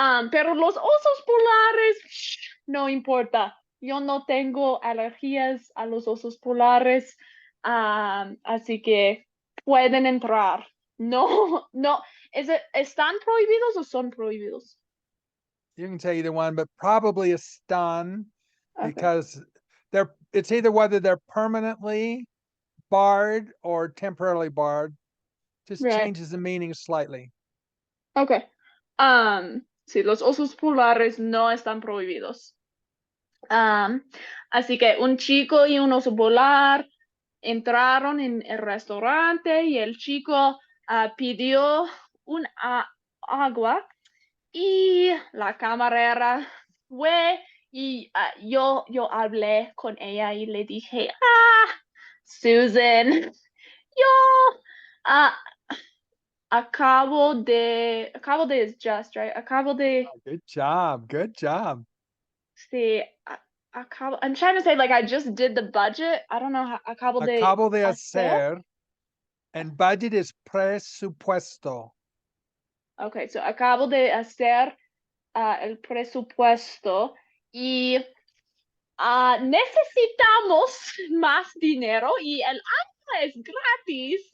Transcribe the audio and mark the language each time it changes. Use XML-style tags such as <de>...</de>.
<es>Pero los osos polares, no importa. Yo no tengo alergias a los osos polares, así que pueden entrar. No, no. ¿Están prohibidos o son prohibidos?</es> <en>You can say either one, but probably a stun Okay. because it's either whether they're permanently barred or temporarily barred. Just Right. changes the meaning slightly. Okay.</en> <es>Sí, los osos polares no están prohibidos. Así que un chico y un oso polar entraron en el restaurante y el chico pidió un agua y la camarera fue y yo hablé con ella y le dije, Susan, yo ah, acabo de</es> <en>is just, right?</en> <es>Acabo de,</es> <en>Good job. Good job. sí, I'm trying to say like I just did the budget. I don't know how,</en> <es>Acabo de hacer.</es> <en>hacer, and budget is presupuesto.</en> <es>Okay, so acabo de hacer el presupuesto y necesitamos más dinero y el agua es gratis.</es>